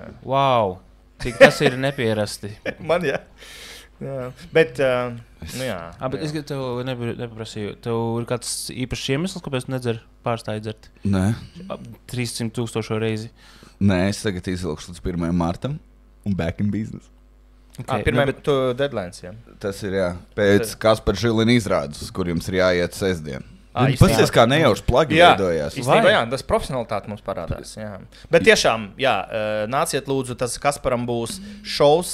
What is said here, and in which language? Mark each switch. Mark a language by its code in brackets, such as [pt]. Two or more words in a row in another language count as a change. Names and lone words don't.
[lv] Wow. Cik tas ir nepierasti. Man, jā. Bet, jā. Bet es tev nepaprasīju. Tev ir kāds īpašs iemesls, kāpēc tu nedzer pārstāji dzert? Nē. 300,000 reizi. Nē, es tagad izvilkšu līdz 1. martam un [en] back in business. [lv] Okay. Pirmajam deadlines, jā. Tas ir, jā. Pēc Kaspar Žilina izrādes, kur jums ir jāiet sestdien. Pasies, kā nejauši plagi veidojās. Īstenībā, jā, tas profesionalitāte mums parādās. Jā. Bet tiešām, nāciet lūdzu, tas Kasparam būs šovs.